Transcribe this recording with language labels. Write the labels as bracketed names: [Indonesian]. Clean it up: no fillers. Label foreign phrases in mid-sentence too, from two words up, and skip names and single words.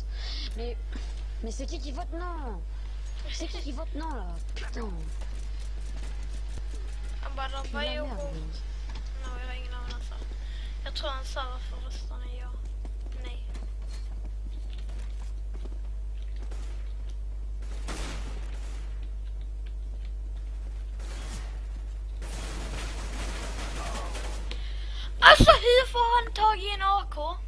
[French] Mais c'est qui vote non? C'est qui vote non là? Putain. [Swedish] Han bara, de var ju hårt. Jag har ingen aning alltså. Jag tror han sa varför röstarna är ja. Nej. Alltså hur får han tag i en AK?